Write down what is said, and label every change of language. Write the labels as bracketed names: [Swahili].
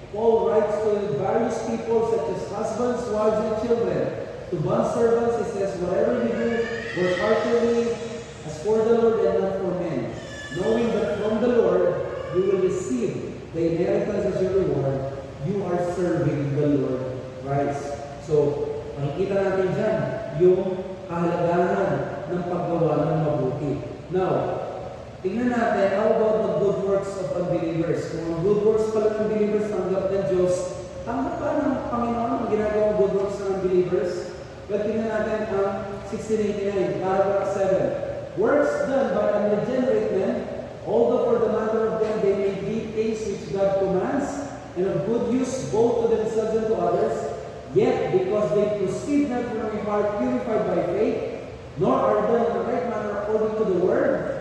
[English] Paul writes to various people such as husbands, wives, and children. To bondservants, he says, whatever you do, work heartily as for the Lord and not for men, knowing that from the Lord you will receive the inheritance as your reward. You are serving the Lord Christ. [Filipino] So, makikita natin dyan yung kahalagahan ng paggawa ng mabuti. [English] Now, [Filipino] tingnan natin, [English] how about the good works of unbelievers? [Filipino] Kung ang good works pala ng believers, tanggap ng Diyos, tanggap pa ng Panginoon ang ginagawang good works ng unbelievers? Well, tingnan natin ang 1689, paragraph 7. [English] Works done by unregenerate men, although for the matter of them they may be things which God commands, and of good use both to themselves and to others, yet because they proceed not from a heart purified by faith, nor are done in the right manner according to the word,